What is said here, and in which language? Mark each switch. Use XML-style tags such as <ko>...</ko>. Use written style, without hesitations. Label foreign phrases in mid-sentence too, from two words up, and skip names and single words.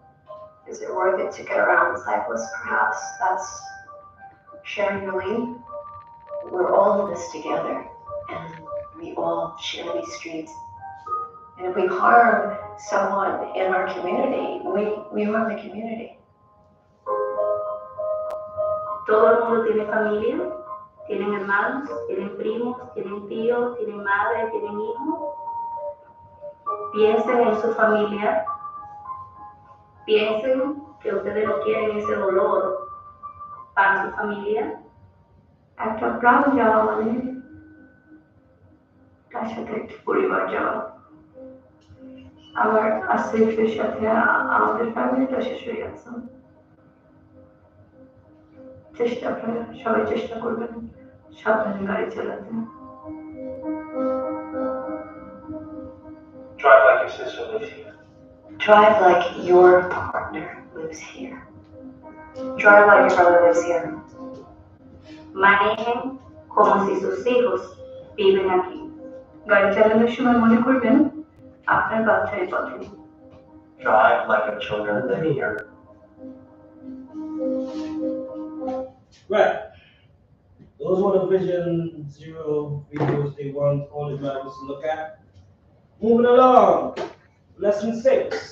<en>Is it worth it to get around the cyclist perhaps? That's sharing the lane. We're all in this together, and we all share these streets. And if we harm someone in our community, we harm the community.</en> <es>Todo el mundo tiene familia, tienen hermanos, tienen primos, tienen tíos, tienen madre, tienen hijos. Piensen en su familia, piensen que ustedes no quieren ese dolor para su familia.</es> <bn>একটা প্রাণ যাওয়া মানে তার সাথে একটি পরিবার যাওয়া। আবার আস্তে সাথে আমাদের ফ্যামিলিটা শেষ হয়ে গেছে। সবাই চেষ্টা করবেন সাবধানে গাড়ি চালাতে।</bn> <en>Drive like your sister lives here. Drive like your partner lives here. Drive like your brother lives here.</en> <es>Manejen como si sus hijos viven aquí.</es> <bn>গাড়ি চালানোর সময় মনে করবেন আপনার বাচ্চাই পথে।</bn> <en>Drive like your children live here. Right. Those were the Vision Zero videos they want all the drivers to look at. Moving along, lesson 6.</en>